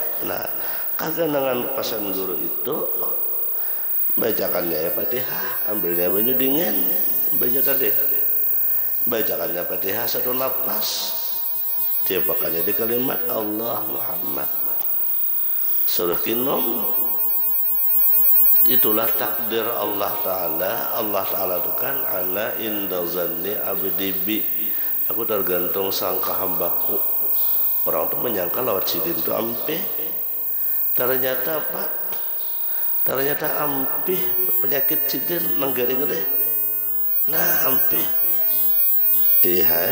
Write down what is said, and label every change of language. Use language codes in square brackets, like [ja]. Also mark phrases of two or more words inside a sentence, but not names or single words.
[bjn] Nah, kaganangan pasan guru itu bacakannya ya Fatihah, ambilnya banyu dingin, baca tadi. Bacakannya Fatihah satu napas. Tiapakannya di kalimat Allah Muhammad. Suruh kinum. Itulah takdir [ar] الله تعالى. الله تعالى [bjn] itu kan [ar] أنا عند ظن عبدي بي. [bjn] Aku tergantung sangka hambaku. Orang itu menyangka lewat sidin itu ampih. Ternyata apa? Ternyata ampih penyakit sidin nenggaring deh. Nah ampih. Iya.